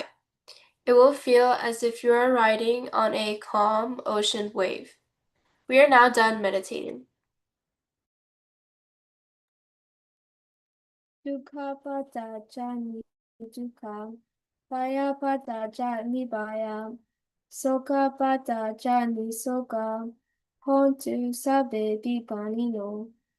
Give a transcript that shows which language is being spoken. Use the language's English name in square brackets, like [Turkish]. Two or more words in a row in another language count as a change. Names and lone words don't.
[English] It will feel as if you are riding on a calm ocean wave. We are now done meditating. [Pali] Dukkha pada jani dukkha, baya pada jani baya, soka pada jani soka, hontu sabe bipanino.